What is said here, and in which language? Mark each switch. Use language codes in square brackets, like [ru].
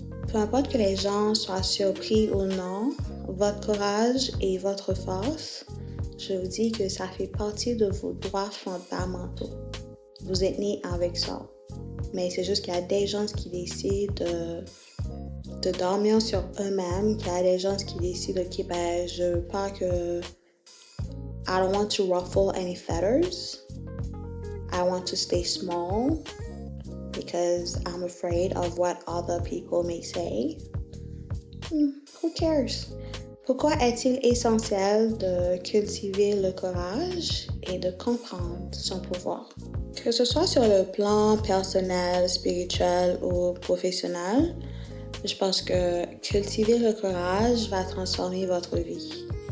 [fr] Peu importe que les gens soient surpris ou non, votre courage et votre force, je vous dis que ça fait partie de vos droits fondamentaux. Vous êtes né avec ça. Mais c'est juste qu'il y a des gens qui décident de dormir sur eux-mêmes, qu'il y a des gens qui décident, ok, je veux pas que... [en] I don't want to ruffle any feathers. I want to stay small because I'm afraid of what other people may say. Who cares? [fr] Pourquoi est-il essentiel de cultiver le courage et de comprendre son pouvoir? Que ce soit sur le plan personnel, spirituel ou professionnel, je pense que cultiver le courage va transformer votre vie.